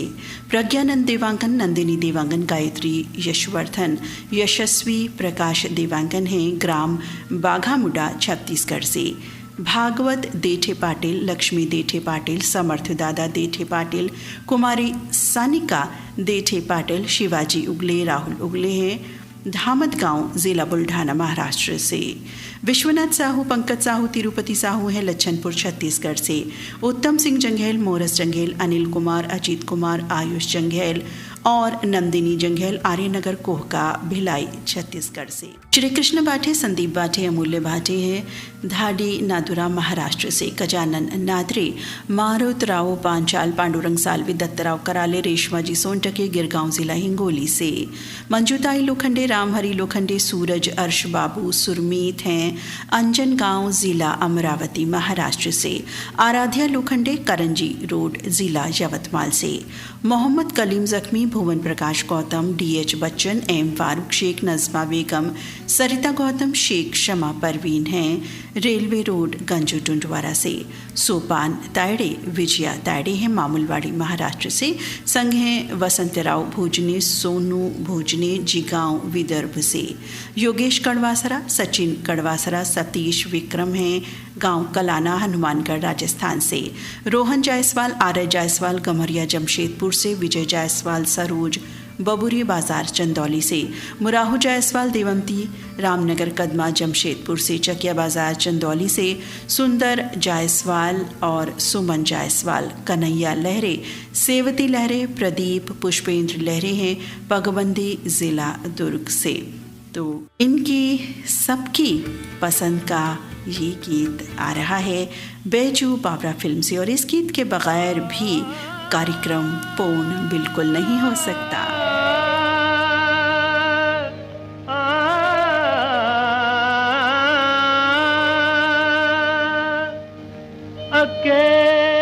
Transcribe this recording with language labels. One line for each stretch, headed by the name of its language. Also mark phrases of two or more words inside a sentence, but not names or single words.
Hindi: प्रज्ञानंद देवांगन, नंदिनी देवांगन, गायत्री यशवर्धन, यशस्वी प्रकाश देवांगन हैं, ग्राम बाघामुडा, छत्तीसगढ़ से। भागवत देठे पाटिल, लक्ष्मी देठे पाटिल, समर्थ दादा देठे पाटिल, कुमारी सानिका देठे पाटिल, शिवाजी उगले, राहुल उगले हैं, धामत गांव, जिला बुल्ढाना, महाराष्ट्र से। विश्वनाथ साहू, पंकज साहू, तिरुपति साहू हैं, लच्छनपुर, छत्तीसगढ़ से। उत्तम सिंह जंघेल, मोरस जंघेल, अनिल कुमार, अजीत कुमार, आयुष जंघेल और नंदिनी जंघेल, आर्यनगर, कोहका, भिलाई, छत्तीसगढ़ से। श्री कृष्ण बाठे, संदीप बाठे, अमूल्य बाठे हैं, धाडी नादुरा, महाराष्ट्र से। गजानन नादरे, मारुत राव पांचाल, पांडुरंग सालवी, दत्तराव कराले, रेशमाजी सोनटके, गिरगांव, जिला हिंगोली से। मंजूताई लोखंडे, रामहरी लोखंडे, सूरज अर्श बाबू सुरमीत हैं, अंजन गांव, जिला अमरावती, महाराष्ट्र से। आराध्या लोखंडे, करंजी रोड, जिला यवतमाल से। मोहम्मद कलीम जख्मी, भुवन प्रकाश गौतम, डीएच बच्चन, एम फारूक शेख, नजमा बेगम, सरिता गौतम, शेख शमा परवीन हैं, रेलवे रोड, गंजू टुंडवारा से। सोपान तायड़े, विजया तायड़े हैं, मामूलवाड़ी, महाराष्ट्र से। संग हैं वसंतराव भोजने, सोनू भोजने, जिगांव, विदर्भ से। योगेश कड़वासरा, सचिन कड़वासरा, सतीश विक्रम हैं, गांव कलाना, हनुमानगढ़, राजस्थान से। रोहन जायसवाल, आर्य जायसवाल, गमरिया, जमशेदपुर से। विजय जायसवाल, सरोज बबुरी बाजार चंदौली से, मुराहू जायसवाल देवंती रामनगर कदमा जमशेदपुर से, चकिया बाजार चंदौली से सुंदर जायसवाल और सुमन जायसवाल, कन्हैया लहरे, सेवती लहरे, प्रदीप पुष्पेंद्र लहरे हैं पगबंदी जिला दुर्ग से। तो इनकी सबकी पसंद का ये गीत आ रहा है बैजू बावरा फिल्म से, और इस गीत के बगैर भी कार्यक्रम पूर्ण बिल्कुल नहीं हो सकता। अकेली